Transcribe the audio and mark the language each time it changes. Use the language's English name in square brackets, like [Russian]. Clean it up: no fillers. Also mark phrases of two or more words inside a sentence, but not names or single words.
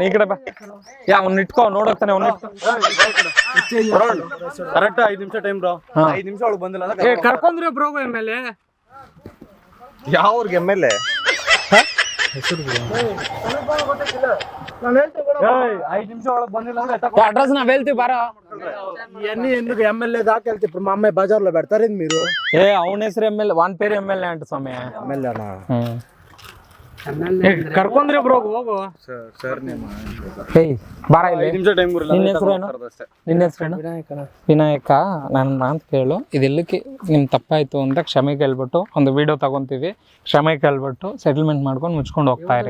[Kannada] ಈ ಕಡೆ ಬಾ. ಅವ್ನ ಇಟ್ಕೋ, ನೋಡೋಗ್ತಾನೆ. ಕರೆಕ್ಟ್ 5 ನಿಮಿಷ [English] time bro. [Kannada] 5 ನಿಮಿಷ ಒಳಗೆ ಬಂದಿಲ್ಲ ಕರ್ಕೊಂಡ್ರಿ ಬ್ರೋ. ಮೇಲೆ ಯಾವ ಊರಿಗೆ ಎಮ್ಎಲ್ಎ? [Telugu] అడ్రస్ నా వెళ్తే బారా ఇవన్నీ ఎందుకు ఎమ్మెల్యే దాకా వెళ్తే ఇప్పుడు మా అమ్మాయి బజార్లో పెడతారేంది మీరు? అవును ಹೆಸರು ఎమ్మెల్యే వాన్ పేరు ఎమ్మెల్యే అంట స్వామి. ఎమ్మెల్యేనా? [Kannada] ಕರ್ಕೊಂಡ್ರಿ ಬ್ರೋ ಹೋಗು. ಸರ್ ಬಾರ ಇಲ್ಲಿ. 5 ನಿಮಿಷ ಟೈಮ್ ನಿನ್ನ ಹೆಸರೇನು? ವಿನಾಯಕ. ನಾನು ಅಂತ ಕೇಳು. ಇದೆಲ್ಲಕ್ಕೆ ನಿಮ್ ತಪ್ಪಾಯ್ತು ಅಂತ ಕ್ಷಮೆ ಕೇಳ್ಬಿಟ್ಟು ಒಂದು ವಿಡಿಯೋ ತಗೊಂತೀವಿ. ಕ್ಷಮೆ ಕೇಳ್ಬಿಟ್ಟು ಸೆಟಲ್ಮೆಂಟ್ ಮಾಡ್ಕೊಂಡು ಮುಚ್ಕೊಂಡು ಹೋಗ್ತಾ ಇರಿ.